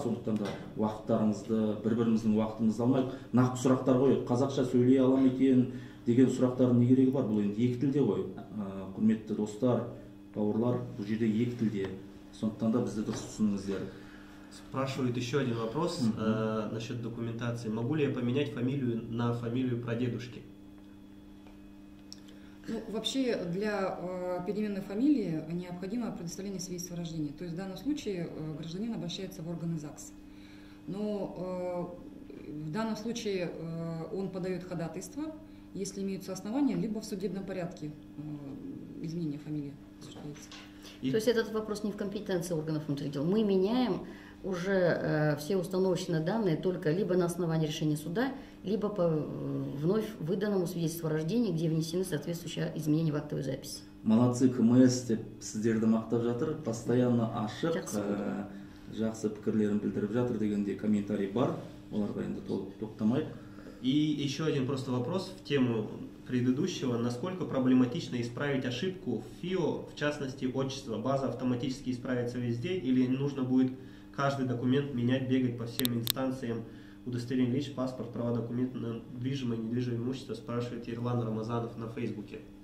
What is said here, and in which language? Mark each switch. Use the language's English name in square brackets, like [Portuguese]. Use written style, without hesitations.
[Kazakh] Сондықтан да уақыттарыңызды, бір-біріміздің уақытымызды алмайық. Нақты сұрақтар қойып, қазақша сөйлей алам екен деген сұрақтардың не керегі бар? Бұл енді екі тілде ғой. Құрметті достар, бауырлар, бұл жерде екі тілде. Сондықтан да бізді дұрыс түсініңіздер. [Russian] Спрашивают еще один вопрос насчет документации. Могу ли я поменять фамилию на фамилию прадедушки? Ну, вообще для переменной фамилии необходимо предоставление свидетельства о рождении. То есть в данном случае гражданин обращается в органы ЗАГС. Но в данном случае он подает ходатайство, если имеются основания, либо в судебном порядке изменение фамилии осуществляется. То есть этот вопрос не в компетенции органов внутренних дел. Мы меняем уже все установочные данные только либо на основании решения суда, либо по вновь выданному свидетельству о рождении, где внесены соответствующие изменения в актовую запись. [Kazakh] Молодцы, КМС деп сіздерді мақтап жатыр, постоянно ашық, жақсы пікірлерін білдіріп жатыр дегенде комментарий бар, оларға енді тоқтамайық. [Russian] И еще один просто вопрос в тему предыдущего. Насколько проблематично исправить ошибку в ФИО, в частности отчество? База автоматически исправится везде или нужно будет каждый документ менять, бегать по всем инстанциям? Удостоверение личности, паспорт, права, документы на движимое и недвижимое имущество, спрашивает Ирлан Рамазанов на Фейсбуке.